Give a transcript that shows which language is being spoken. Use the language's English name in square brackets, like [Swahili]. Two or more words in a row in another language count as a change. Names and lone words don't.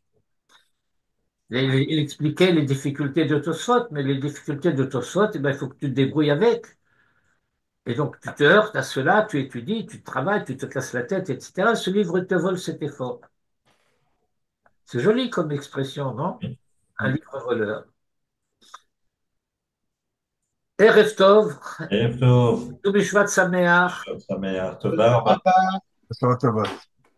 [French] Il expliquait les difficultés de Tosfot, mais les difficultés de Tosfot, eh ben, il faut que tu te débrouilles avec. Et donc, tu te heurtes à cela, tu étudies, tu travailles, tu te casses la tête, etc. Ce livre te vole cet effort. C'est joli comme expression, non? Oui. Un livre voleur. [Hebrew] ערב טוב, ערב טוב, ט"ו בשבט שמח. חג שמח, תודה רבה. [French] Papa. Ça va,